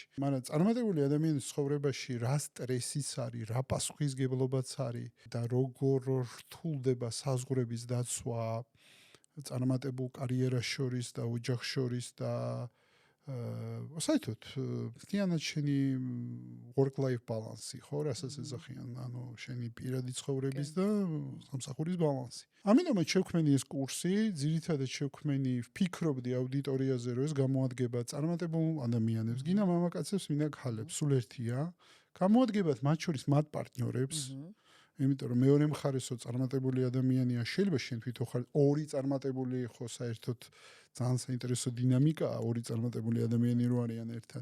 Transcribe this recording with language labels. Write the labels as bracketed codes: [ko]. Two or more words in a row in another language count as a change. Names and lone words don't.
[ka] მაგრამ წარმატებული ადამიანის ცხოვრებაში რა სტრესიც არის, რა პასუხისგებლობაც არის და როგორ რთულდება საზღვრების დაცვა წარმატებულ კარიერას შორის და ოჯახს შორის და საერთოდ მთლიანად შენი [en] work-life balance- [ka] ი, ხო, რასაც ეძახიან, ანუ შენი პირადი ცხოვრების და სამსახურის ბალანსი. ამიტომაც შევქმენი ეს კურსი, ძირითადად შევქმენი, ვფიქრობდი აუდიტორიაზე, რომ ეს გამოადგება წარმატებულ ადამიანებს, გინა მამაკაცებს, ვინა ქალებს, სულ ერთია, გამოადგებათ მათ შორის მათ პარტნიორებს, იმიტომ რომ მეორე მხარესო წარმატებული ადამიანია, შეიძლება შენ თვითონ ხარ ორი წარმატებული ხო საერთოდ ძალიან საინტერესო დინამიკაა, ორი წარმატებული ადამიანი რო არიან ერთად.